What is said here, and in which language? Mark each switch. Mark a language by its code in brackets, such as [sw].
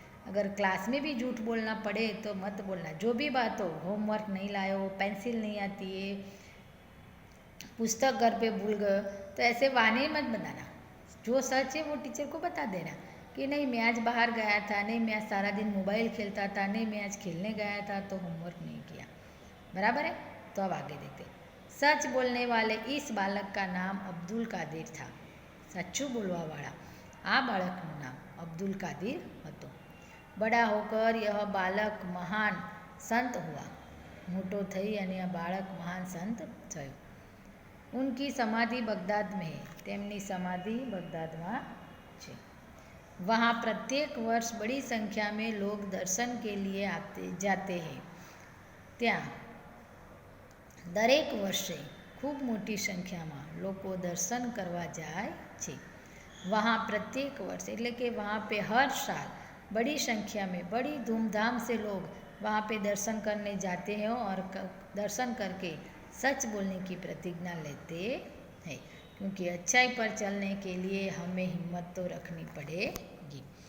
[hi] अगर क्लास में भी झूठ बोलना पड़े तो मत बोलना. जो भी बात हो, होमवर्क नहीं लाए हो, पेंसिल नहीं आती है, पुस्तक घर पे भूल गए, तो ऐसे बहाने मत बनाना. जो सच है वो टीचर को बता देना कि नहीं मैं आज बाहर गया था, नहीं मैं आज सारा दिन मोबाइल खेलता था, नहीं मैं आज खेलने गया था तो होमवर्क नहीं किया. बराबर है? तो अब आगे देखते. सच बोलने वाले इस बालक का नाम अब्दुल कादिर था. [gu] સાચું બોલવાવાળા આ બાળકનું નામ અબ્દુલ કાદિર હતું. [hi] बड़ा होकर यह बालक महान संत हुआ. [gu] मोटो થઈ અને આ બાળક મહાન સંત થયો. [hi] उनकी समाधि बगदाद में है. [gu] તેમની સમાધિ બગદાદમાં છે. [hi] वहाँ प्रत्येक वर्ष बड़ी संख्या में लोग दर्शन के लिए जाते हैं. [gu] ત્યાં દરેક વર્ષે ખૂબ મોટી સંખ્યામાં લોકો દર્શન કરવા જાય છે. [hi] वहाँ प्रत्येक वर्ष [gu] એટલે કે [hi] वहाँ पे हर साल बड़ी संख्या में बड़ी धूमधाम से लोग वहाँ पे दर्शन करने जाते हैं और दर्शन करके सच बोलने की प्रतिज्ञा लेते हैं, क्योंकि अच्छाई पर चलने के लिए हमें हिम्मत तो रखनी पड़ेगी.